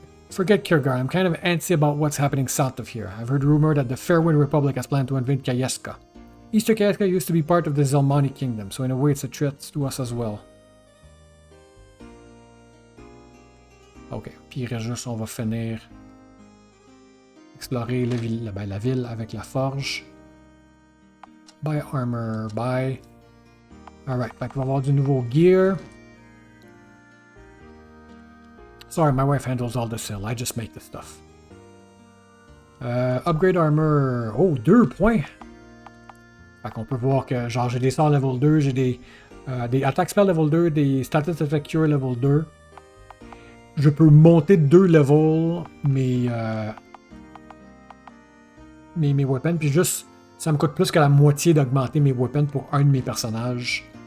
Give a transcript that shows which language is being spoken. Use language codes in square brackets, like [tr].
[en] Forget Kurgar, I'm kind of antsy about what's happening south of here. I've heard rumor that the Fairwind Republic has planned to invade Kayeska. Easter Kayeska used to be part of the Zelmani Kingdom, so in a way it's a threat to us as well. [fr] Ok, puis il reste juste, on va finir explorer la ville avec la forge. [en] Buy armor, buy. Alright, [fr] fait qu'on va avoir du nouveau gear. [en] Sorry, my wife handles all the sale, I just make the stuff. Upgrade armor. Oh, 2 points! [fr] Fait qu'on peut voir que genre j'ai des sorts level 2, j'ai des attack spell level 2, des status effect cure level 2. Je peux monter de 2 levels mes weapons, puis juste, ça me coûte plus que la moitié d'augmenter mes weapons pour un de mes personnages.